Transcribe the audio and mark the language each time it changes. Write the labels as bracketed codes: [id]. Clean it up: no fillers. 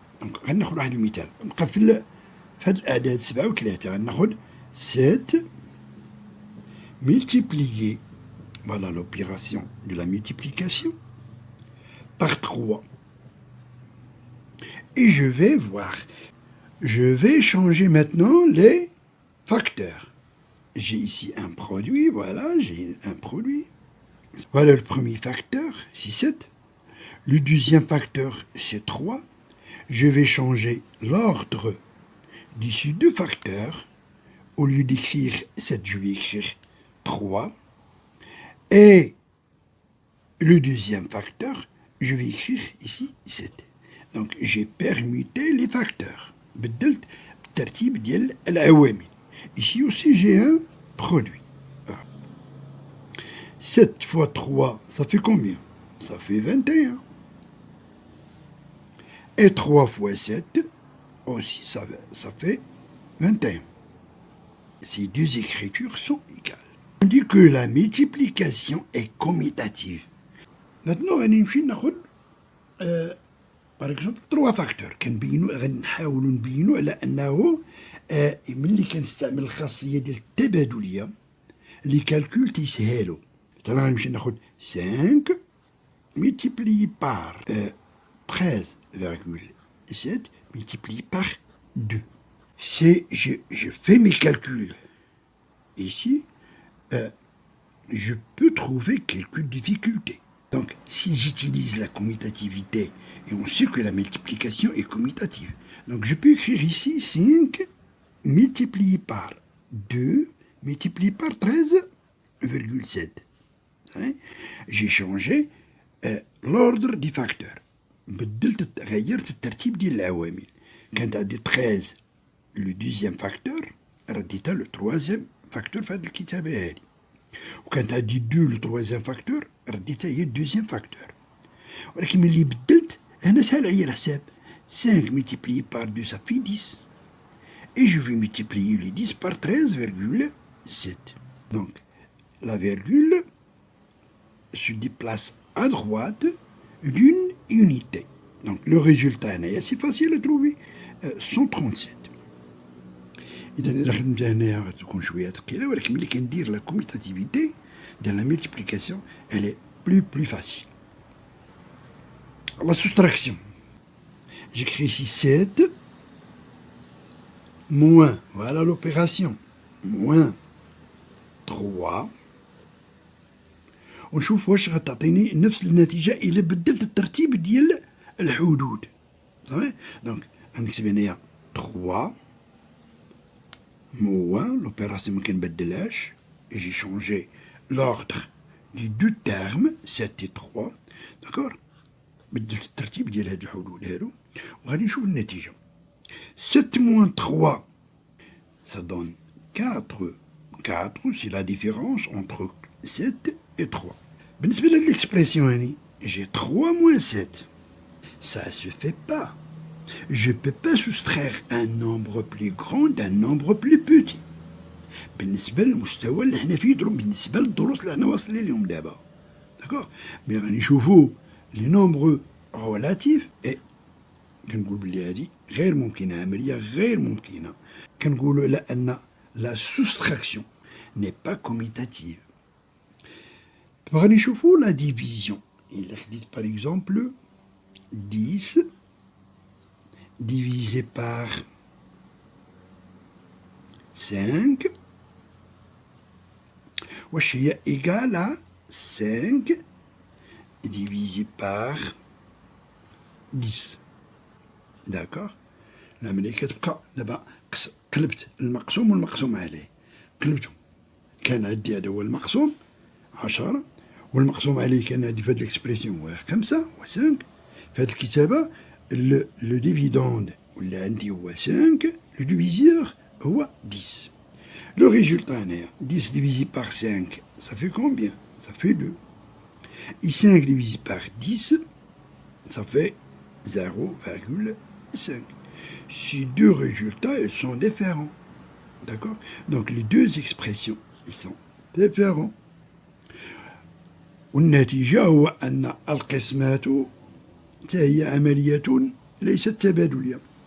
[ar] Donc غناخد واحد المثال. نبقى في هاد الأعداد 7 و 3 غناخد 7 [fr] multiplier, voilà l'opération de la multiplication, par 3. Et je vais voir. Je vais changer maintenant les facteurs. J'ai ici un produit, voilà, j'ai un produit. Voilà le premier facteur, c'est 7. Le deuxième facteur, c'est 3. Je vais changer l'ordre de ces deux facteurs. Au lieu d'écrire 7, je vais écrire 3. Et le deuxième facteur, je vais écrire ici 7. Donc j'ai permuté les facteurs. [ar] بدلت بالترتيب ديال العوامل. [fr] Ici aussi j'ai un produit. 7 fois 3, ça fait combien? Ça fait 21. Et 3 fois 7, aussi ça fait 21. Ces deux écritures sont égales. On dit que la multiplication est commutative. Maintenant, on va ناخذ par exemple 3 facteurs. [ar] غنحاولوا نبينوا على انه ملي كنستعمل الخاصيه ديال التبادليه لي كالكول تيسهلوا. مثلا غنمشي ناخذ [fr] 5 multiplié par 13,7 multiplié par 2. Je fais mes calculs. Ici, je peux trouver quelques difficultés. Donc, si j'utilise la commutativité, et on sait que la multiplication est commutative, donc je peux écrire ici 5 multiplié par 2 multiplié par 13,7. J'ai changé l'ordre des facteurs. [ar] غيرت الترتيب ديال العوامل. كانت عندي 13 لو دوزيام فاكتور، رديتها لو تروازيام فاكتور في هذه الكتابه هذه. وكانت عندي 2 لو تروازيام فاكتور، رديتها هي الدوزيام فاكتور. ولكن ملي بدلت هنا سهل عليا الحساب. [fr] 5 multiplié par 2 ça fait 10. Et je vais multiplier les 10 par 13,7. Donc la virgule se déplace à droite d'une unité. Donc le résultat est assez facile à trouver, 137. [ar] إذا الخدمة هنايا تكون شوية ثقيلة، ولكن ملي كندير لا كوميتاتيفيتي ديال لا ملتيبليكاسيون [fr] elle est plus facile. La soustraction. J'écris ici 7 moins, voilà l'opération, moins 3. [ar] ونشوف واش غتعطيني نفس النتيجة إلا بدلت الترتيب ديال الحدود. دونك غنكتب هنايا 3 [fr] moins l'opération [ar] ما كنبدلهاش. [fr] J'ai changé l'ordre des deux termes 7 et 3. D'accord. [ar] بدلت الترتيب ديال هاد الحدود هادو وغادي نشوف النتيجة. [fr] 7 moins 3 ça donne 4. 4 c'est la différence entre 7 et 3. [ar] بالنسبة لهاد l'expression هاني [fr] j'ai 3 moins 7. Ça se fait pas. Je ne peux pas soustraire un nombre plus grand d'un nombre plus petit. [ar] بالنسبة للمستوى اللي حنا فيه بالنسبة للدروس اللي حنا واصلين لهم دابا. داكوغ. مي غادي نشوفو لي نومبر ريلاتيف اي كنقول بلي هادي غير ممكنة، عملية غير ممكنة. كنقولو على أن لا سوستراكسيون ني با كوميتاتيف. غادي نشوفو لا ديفيزيون. إلا خديت باغ إكزومبل [fr] 10 divisé par 5, [ar] واش هي [fr] égal à 5 divisé par 10. [ar] d'accord. العملية كتبقى دابا قلبت المقسوم والمقسوم عليه، قلبتهم. كان عندي هذا هو المقسوم 10 والمقسوم عليه كان عندي في هاد الإكسبريسيون هو 5 و 5. في هاد الكتابة le dividende اللي عندي هو 5, le diviseur هو 10. [fr] Le résultat est 10 divisé par 5, ça fait combien? Ça fait 2. Et 5 divisé par 10, ça fait 0,5. Ces deux résultats, ils sont différents. D'accord. Donc les deux expressions, ils sont différents. [ar] والنتيجة هو أن القسمات هي عملية ليست تبادلية.